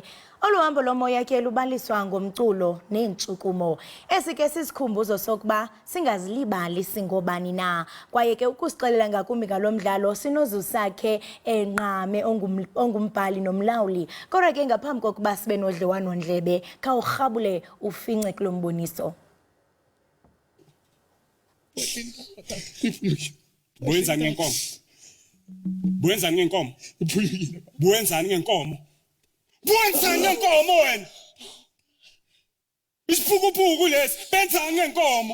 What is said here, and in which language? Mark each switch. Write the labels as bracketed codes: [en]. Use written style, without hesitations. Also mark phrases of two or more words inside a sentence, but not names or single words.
[xh] Oluhambo lomoya ke lubaliswa ngomculo neentshukumo. Esike sisikhumbuzo sokuba singazilibali singobani na. Kwaye ke ukusixelela ngakumbi ngalomdlalo sinozusakhe enqame ongumbhali nomlawuli. Kodwa ke ngaphambi kokuba sibe nodliwano ndlebe khawurhabule ufince kulomboniso. Buwenzani ngenkomo? Buwenzani ngenkomo? Buwenzani ngenkomo? Buwenzani ngenkomo wena? Isiphukuphuku lesi, benzani ngenkomo?